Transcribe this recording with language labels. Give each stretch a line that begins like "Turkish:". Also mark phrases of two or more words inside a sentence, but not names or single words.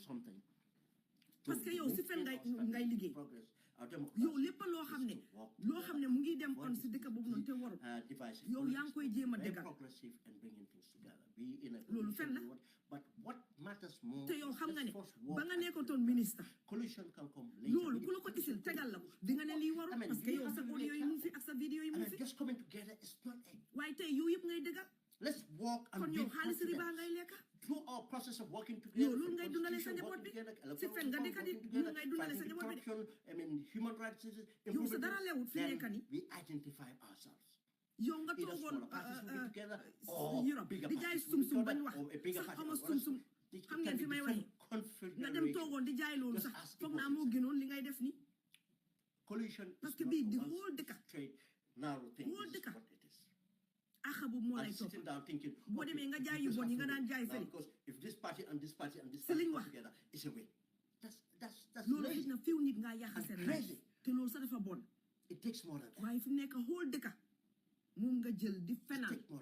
French: parce que
Wolof: yow si fen ngay liggéey yow lépp loo xam ne mu ngi dem on si dëkk boobu noonu te warul yow yaa ngi koy jéem a dëggal loolu fen la te yow xam nga ne ba nga nekkoon ministre loolu ku la ko isil tegal la ko di nga ne lii warul
French: parce que
Wolof: yow sa audio yi mu fi ak sa vidéo yi mu fi waaye tey yow yëpp ngay dëggal
English: let's walk and
Wolof: kon yow xaalis riba ngay lekka
English: through our process of working together.
Wolof: yow loolu ngay dundale sa njaboot bi si fen nga dëkk di loolu ngay dundale sa njaboot bi
English: human rights
Wolof: yow sa dara lewut fi nekk ni
English: we identify ourselves.
Wolof: yow nga toogoon Europe di jaay sum-sum bañ wax sax xama sum-sum xam ngeen fi may waxee nga dem toogoon di jaay loolu sax foog naa moo gënoon li ngay def ni
French: parce que
Wolof: bii di whole dëkk axa boobu moo lay topp boo demee nga jaay yu bon yi nga daan jaay fële si liñ wax loolu xëy na fiw nit ngaa yàq seen life te loolu sax dafa bon waaye fi mu nekk whole dëkk moom nga jël di fenal